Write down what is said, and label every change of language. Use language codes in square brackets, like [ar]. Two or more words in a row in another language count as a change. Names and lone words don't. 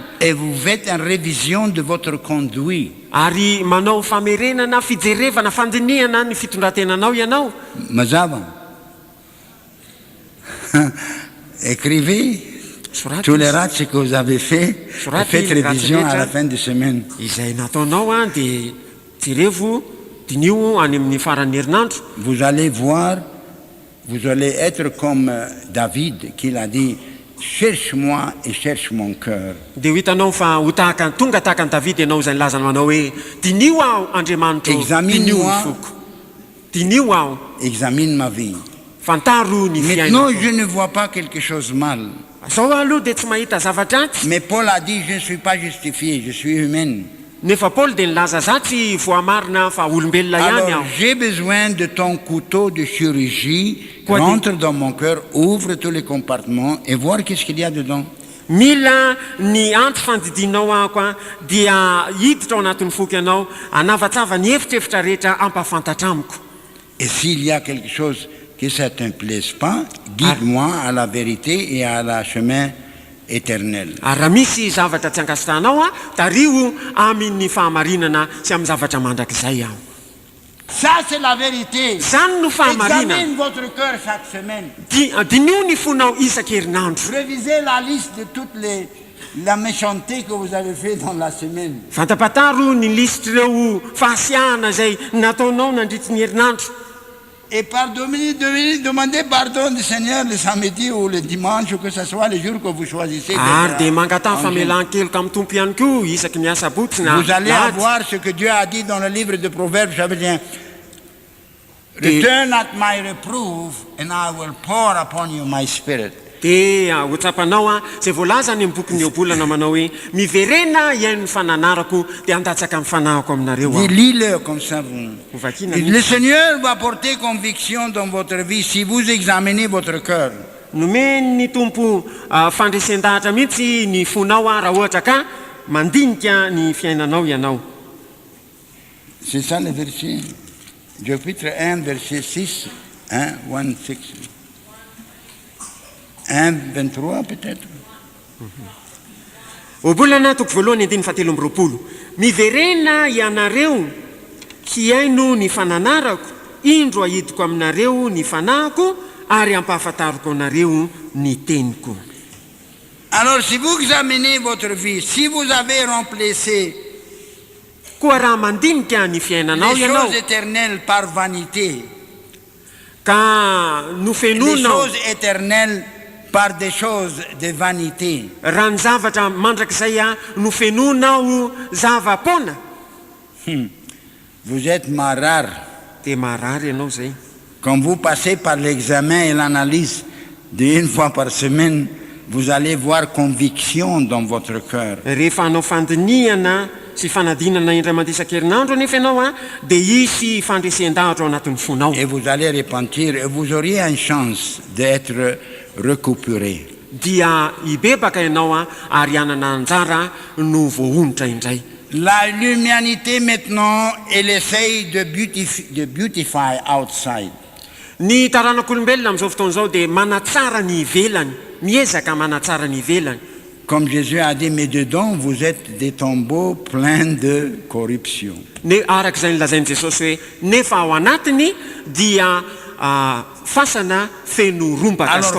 [fr] et vous faites une révision de votre conduite, [mg] Ary manao famerenana fijerevana fandinihana ny fitondrantenanao ianao. [fr] mazava. Écrivez [mg] Soraty [fr] tous les [mg] izy. [fr] rates que vous avez fait et faites révision à la fin de semaine. [mg] Izay nataonao dia jerevo dinio any amin'ny faran'ny herinandro. [fr] Vous allez voir, vous allez être comme David qui l'a dit, cherche-moi et cherche mon cœur. [mg] Dia ho hitanao fa ho tonga tahaka ny Davidy ianao izay nilazana manao hoe dinio aho Andriamanitro, dinio ny foko, dinio aho, [fr] Examine ma vie. [mg] fantaro ny [fr] Maintenant, [mg] fiainako. [fr] je ne vois pas quelque chose de mal. [mg] Zao aloha dia tsy mahita zavatra atsy. [fr] Mais Paul a dit, je ne suis pas justifié, je suis humain. [mg] Nefa Paul dia nilaza zatsy voamarina fa olombelona ihany [fr] Alors, [mg] aho. [fr] j'ai besoin de ton couteau de chirurgie. Quoi Rentre dans mon cœur, ouvre tous les compartiments et voir qu'est-ce qu'il y a dedans. [mg] Mila ny anty fandidinao ahako a dia hiditra ao anatin'ny foko ianao anavatsava ny hefitrefitra rehetra ampafantatra amiko. [fr] Et s'il y a quelque chose que ça ne te plaise pas, guide-moi à la vérité et à la chemin éternel. [mg] Ary raha misy zavatra tsy ankasitrahanao a tario amin'ny fahamarinana sy amin'ny zavatra mandrakizay aho. [fr] Ça, c'est la vérité. [mg] Zany no fahamarinana. [fr] Examine votre cœur chaque semaine. [mg] Dinio ny fonao isan-kerinandro. [fr] Révisez la liste de toutes la méchanceté que vous avez fait dans la semaine. [mg] Fantapataro ny listreo fahasiahana izay nataonao nandritsy ny herinandro. [fr] Et demandez pardon du Seigneur le samedi ou le dimanche, ou que ce soit le jour que vous choisissez. [mg] Ary dia mangatany famelan-keloka amin'ny tompo ihany koa isaky ny asabotsy na [fr] Vous allez [mg] lahady. [fr] avoir ce que Dieu a dit dans le livre de Proverbes, ça veut dire, [en] return at my reproof and I will pour upon you my spirit. [mg] Dia ho tsapanao a izay voalaza ny amin'ny bokin'ny obolana manao hoe miverena iaino ny fananarako dia andatsaka amin'ny fanahako aminareo aho. [fr] Lis-le comme ça. [mg] Ho vakiana [fr] Le [mg] mihitsy. [fr] Seigneur va porter conviction dans votre vie si vous examinez votre cœur. [mg] Nomeny ny tompo fandresen-dahatra mihitsy ny fonao a raha ohatra ka mandinika ny fiainanao ianao. [fr] C'est ça le verset. Chapitre 1, verset 6. 1, 6. 1, 23 peut-être. [mg] Obolana toko voalohany andiny fahatelo amby roapolo. Miverena ianareo hiaino ny fananarako, indro ahidiko aminareo ny fanahako ary ampahafantariko anareo ny teniko. [fr] Alors si vous examinez votre vie, si vous avez remplacé [mg] Koa raha mandinika ny fiainanao [fr] les [mg] ianao [fr] choses éternelles par vanité, [mg] ka [fr] les [mg] nofenonao [fr] choses éternelles par des choses de vanité, [mg] raha ny zavatra mandrakizay a nofenonao zava-pona [fr] vous êtes marard. [mg] dia marary ianao zay. [fr] Quand vous passez par l'examen et l'analyse d'une fois par semaine, vous allez voir conviction dans votre cœur. [mg] Rehefa hanao fandinihana sy fanadinana indray mandeha isan-kerinandro nefa ianao a dia hisy fandresen-dahatra ao anatin'ny fonao. [fr] Et vous allez repentir et vous auriez une chance d'être récupéré. [mg] Dia hibebaka ianao a ary hanana anjara no voahonitra indray. [fr] L'humanité maintenant, elle essaye de [en] beautify outside. [mg] Ny taranak'olombelona amin'izao fotoan'izao dia manatsara ny ivelany, miezaka manatsara ny ivelany. [fr] Comme Jésus a dit, mais dedans, vous êtes des tombeaux pleins de corruption. [mg] Arak'izay nilazain'i Jesosy hoe nefa ao anatiny dia fasana feno rombaka sy